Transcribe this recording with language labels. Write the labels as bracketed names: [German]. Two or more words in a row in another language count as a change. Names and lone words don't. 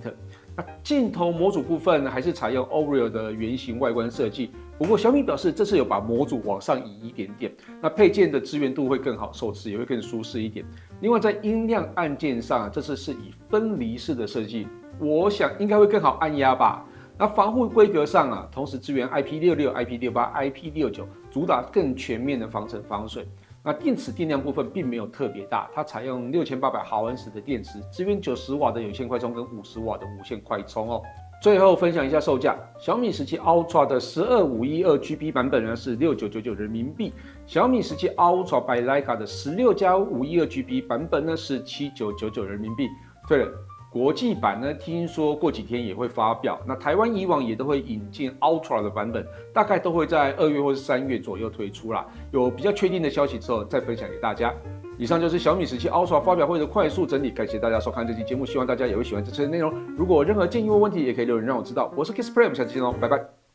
[Chinese] 那鏡頭模組部分還是採用 Oreo 的圓形外觀設計，不過小米表示這次有把模組往上移一點點，那配件的支援度會更好，手持也會更舒適一點。另外在音量按鍵上這次是以分離式的設計，我想應該會更好按壓吧。那防護規格上同时支援 IP66、IP68、IP69， 主打更全面的防塵防水。那電池電量部分並沒有特別大，它採用6800毫安時的電池，支援90瓦的有線快充跟50瓦的無線快充最後分享一下售價，小米17 Ultra 的12512GB 版本呢是6999人民幣，小米17 Ultra by 徠卡的16+512GB 版本呢是7999人民幣。对了，国際版呢，聽說過幾天也會發表。那台灣以往也都會引進 Ultra 的版本，大概都會在2月或是3月左右推出啦。有比較確定的消息之後再分享給大家。以上就是小米17 Ultra 發表會的快速整理，感謝大家收看這期節目，希望大家也會喜歡這次的內容。如果有任何建議或問題，也可以留言讓我知道。我是 Kiss Play，我們下期見嘍，拜拜。